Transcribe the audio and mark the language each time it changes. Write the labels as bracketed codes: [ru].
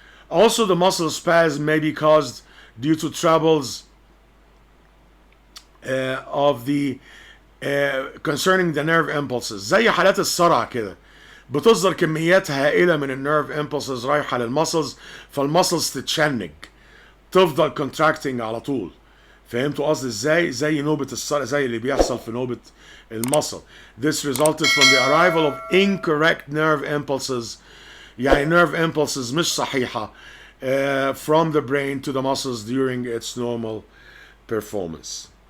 [en] Also the muscle spasm may be caused due to troubles of the concerning the nerve impulses. [ar] زي حالات الصرع كده، بتصدر كميات هائلة من النيرف impulses رايحة للمسلز، فالمسلز تتشنج، تفضل contracting على طول. فهمتوا قصدي ازاي؟ زي نوبة الصرع، زي اللي بيحصل في نوبة المصل. [en] This resulted from the arrival of incorrect nerve impulses، يعني nerve impulses [ar] مش صحيحة [en] from the brain to the muscles during its normal performance.